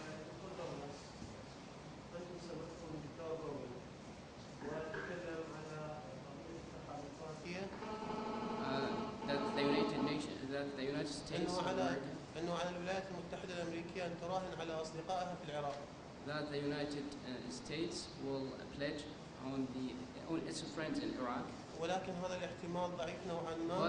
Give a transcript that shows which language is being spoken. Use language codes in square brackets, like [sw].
[ar] دكتور راغب، أنتم سبقتم دكتور راغب وتكلم على قضية التحالفات [en] that the United States of America, [ar] أنه على الولايات المتحدة الأمريكية أن تراهن على أصدقائها في العراق. [en] that the United States will pledge on its friends in Iraq. [ar] ولكن هذا الاحتمال ضعيف نوعا ما.